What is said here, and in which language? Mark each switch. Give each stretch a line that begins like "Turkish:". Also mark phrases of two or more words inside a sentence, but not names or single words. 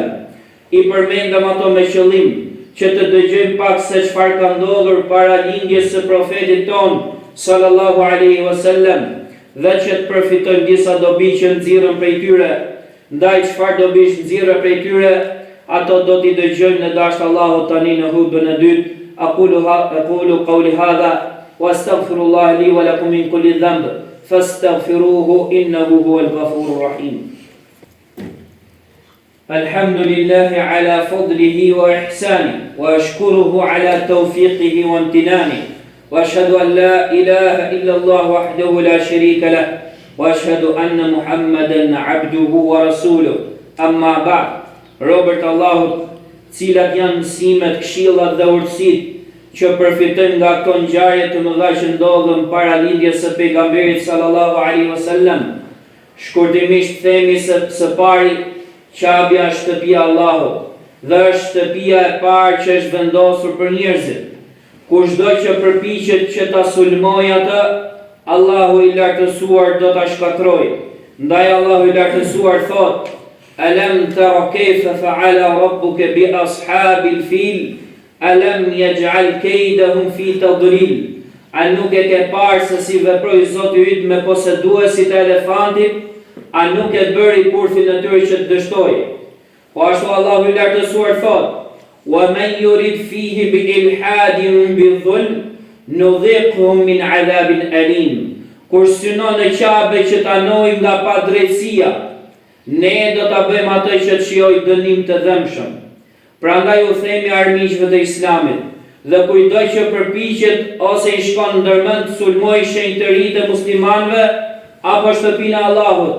Albanian: I përmendëm ato me qëllim që të dëgjojmë pak se çfarë ka ndodhur para lindjes së profetit ton
Arabic: صلى الله عليه وسلم,
Albanian: dhe që të përfitojmë disa dobi që nxirren prej tyre. Ndaj çfarë dobish nxirren prej tyre, ato do t'i dëgjojmë në dasht Allahut tani në hutbën e dytë.
Arabic: أقول قولي هذا وأستغفر الله لي ولكم من كل ذنب فاستغفروه إنه هو الغفور الرحيم. الحمد لله على فضله وإحسانه وأشكره على توفيقه وامتنانه وأشهد أن لا إله إلا الله وحده لا شريك له وأشهد أن محمدا عبده ورسوله. أما بعد.
Albanian: Robert Allahut, cilat janë mësimet, këshillat dhe urtësitë që përfitojmë nga këto ngjarje të mëdha që ndodhën para lindjes së pejgamberit
Arabic: صلى الله عليه وسلم.
Albanian: Shkurtimisht themi se së pari, Qabja është shtëpia e Allahut, dhe është shtëpia e parë që është vendosur për njerëzit. Kushdo që përpiqet që ta sulmojë atë, Allahu i lartësuar do ta shkatrojë. Ndaj Allahu i lartësuar thotë:
Arabic: ألم تر كيف فعل ربك بأصحاب الفيل، ألم يجعل كيدهم في تضليل.
Albanian: A nuk e ke parë se si veproi Zoti yt me poseduesit e elefantit? A nuk e bëri kurthin e tyre që të dështoi? Po ashtu Allahu i lartësuar thotë:
Arabic: وَمَنْ يُرِدْ فِيهِ بِإِلْحَادٍ بِظُلْمٍ نُذِقْهُ مِنْ عَذَابٍ أَلِيمٍ.
Albanian: Kur synon në Kabe që ta nojmë nga padrejtësia, ne do ta bëjmë atë që të shijojë dënim të dhëmshëm. Prandaj u themi armiqve të Islamit, dhe kujdo që përpiqet ose i shkon ndërmend të sulmoj shenjtëritë e muslimanëve apo shtëpinë e Allahut.